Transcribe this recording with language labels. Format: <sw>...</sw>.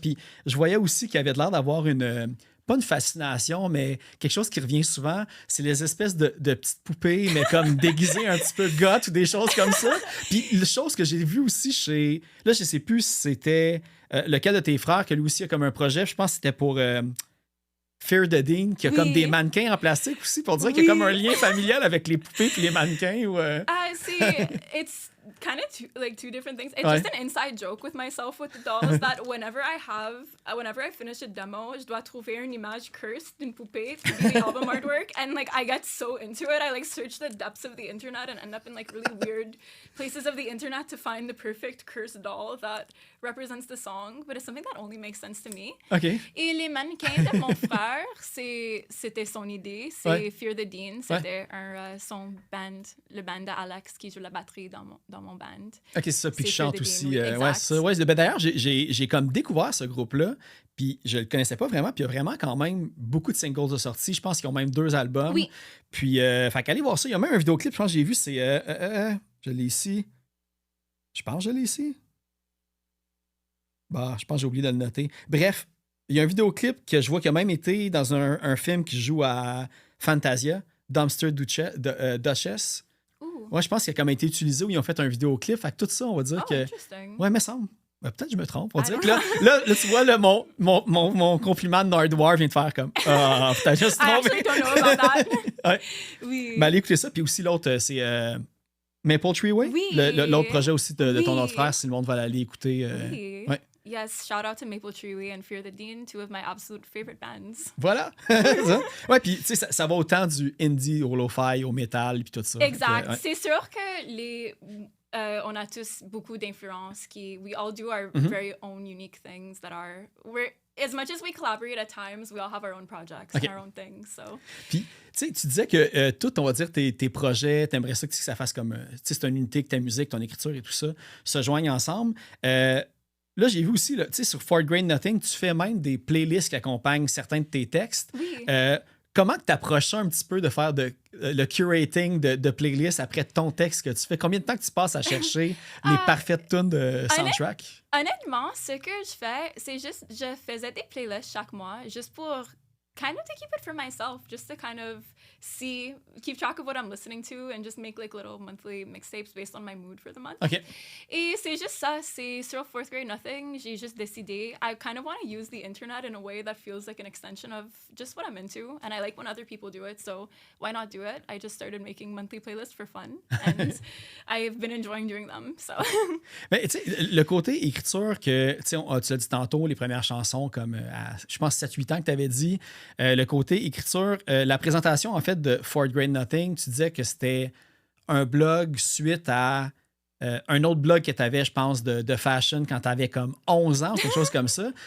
<fr>Puis je voyais aussi qu'il y avait l'air d'avoir pas une fascination, mais quelque chose qui revient souvent, c'est les espèces de petites poupées, mais comme déguisées un petit peu goth ou des choses comme ça. Puis la chose que j'ai vue aussi là, je sais plus si c'était lequel de tes frères, que lui aussi a comme un projet, je pense que c'était pour Fear the Dean, qui a comme des mannequins en plastique aussi, pour dire qu'il y a comme un lien familial avec les poupées et les mannequins.</fr> <en>It's kind of two different things. It's just an inside joke with myself with the dolls that whenever I finish a demo,</en> <fr>je dois trouver une image cursed d'une poupée</fr> <en>to be the album artwork, and like I get so into it, I like search the depths of the internet and end up in like really weird places of the internet to find the perfect cursed doll that represents the song, but it's something that only makes sense to me.</en> <fr>Et les mannequins de mon frère, c'était son idée, c'est Fear the Dean, c'était son band, le band d'Alex qui joue la batterie dans mon band. OK, c'est ça, puis qui chante aussi. Oui, ouais, c'est ça. Ouais, ben, d'ailleurs, j'ai comme découvert ce groupe-là, puis je le connaissais pas vraiment, puis il y a vraiment quand même beaucoup de singles de sortie. Je pense qu'ils ont même 2 albums. Oui. Puis, fait qu'allez voir ça. Il y a même un vidéoclip, je pense que j'ai vu, c'est... je l'ai ici. Je pense que je l'ai ici. Bah, je pense que j'ai oublié de le noter. Bref, il y a un vidéoclip que je vois qui a même été dans un film qui joue à Fantasia, Dumpster Duchess. Ouais, je pense qu'il a comme été utilisé où ils ont fait un vidéoclip. Fait que tout ça, on va dire que... Ouais, mais semble. Peut-être que je me trompe. On dirait que là, tu vois, là, mon compliment de Nardwuar vient de faire comme... Ah, peut-être juste trompé.</fr> <en>I actually don't know about that.</en> <fr>Ouais. Oui. Mais allez écouter ça. Puis aussi, l'autre, c'est Maple Tree Way. Oui. L'autre projet aussi de ton autre frère, si le monde va aller écouter. Oui. Ouais.</fr> <en>Yes, shout out to Maple Tree Way and Fear the Dean, two of my absolute favorite bands.</en> <fr>Voilà. Ouais, puis tu sais, ça va autant du indie au lo-fi, au métal, puis tout ça. Exact. C'est sûr que on a tous beaucoup d'influences</fr> <en>we all do our very own unique things as much as we collaborate at times, we all have our own projects and our own things. So.</en> <fr>Puis, tu sais, tu disais que tout, on va dire, tes projets, t'aimerais ça que ça fasse comme, tu sais, c'est une unité que ta musique, ton écriture et tout ça se joignent ensemble. Là, j'ai vu aussi, tu sais, sur Fourth Grade Nothing, tu fais même des playlists qui accompagnent certains de tes textes. Oui. Comment tu approches ça un petit peu de faire le curating de playlists après ton texte que tu fais? Combien de temps que tu passes à chercher les parfaites tunes de soundtrack? Honnêtement, ce que je fais, c'est juste, je faisais des playlists chaque mois, juste pour</fr> <en>kind of to keep it for myself, just to kind of keep track of what I'm listening to and just make like little monthly mixtapes based on my mood for the month. OK.</en> <fr>Et c'est juste ça, c'est sur Fourth Grade Nothing, j'ai juste décidé,</fr> <en>I kind of want to use the internet in a way that feels like an extension of just what I'm into, and I like when other people do it, so why not do it? I just started making monthly playlists for fun, and I've been enjoying doing them, so.</en> <fr>Mais tu sais, le côté écriture que, tu sais, tu l'as dit tantôt, les premières chansons comme, je pense, 7-8 ans que tu avais dit, le côté écriture, la présentation, en fait, de Fourth Grade Nothing, tu disais que c'était un blog suite à un autre blog que tu avais, je pense, de fashion quand tu avais comme 11 ans, quelque chose comme ça.</fr>